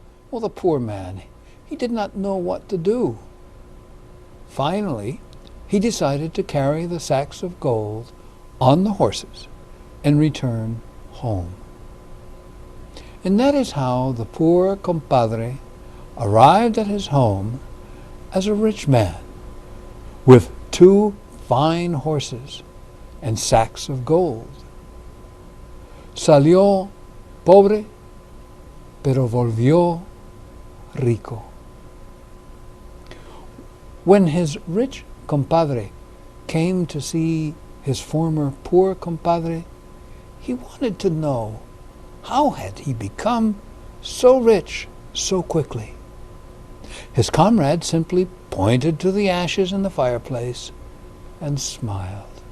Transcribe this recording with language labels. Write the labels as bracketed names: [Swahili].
[English] Well, the poor man, he did not know what to do. Finally, he decided to carry the sacks of gold on the horses and return home. And that is how the poor compadre arrived at his home as a rich man with 2 fine horses and sacks of gold. [Spanish] Salió pobre, pero volvió rico. [English] When his rich compadre came to see his former poor compadre, he wanted to know how had he become so rich so quickly. His comrade simply pointed to the ashes in the fireplace and smiled.